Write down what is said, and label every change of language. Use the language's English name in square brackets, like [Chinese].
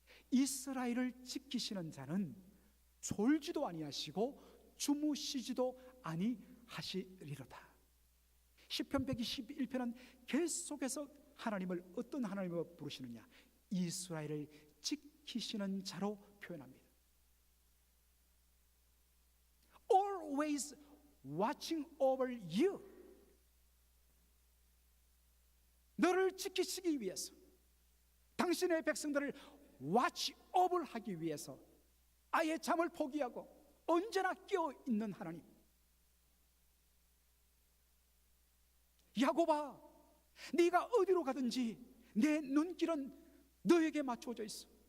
[Korean] 이스라엘을 지키시는 자는 졸지도 아니하시고 주무시지도 아니하시리로다. 시편 121편은 계속해서 하나님을 어떤 하나님으로 부르시느냐, 이스라엘을 지키시는 자로 표현합니다. [English] Always watching over you. [Korean] 너를 지키시기 위해서, 당신의 백성들을 [English] watch over [Korean] 하기 위해서 아예 잠을 포기하고 언제나 깨어 있는 하나님. 야곱아, 네가 어디로 가든지 내 눈길은 너에게 맞춰져 있어.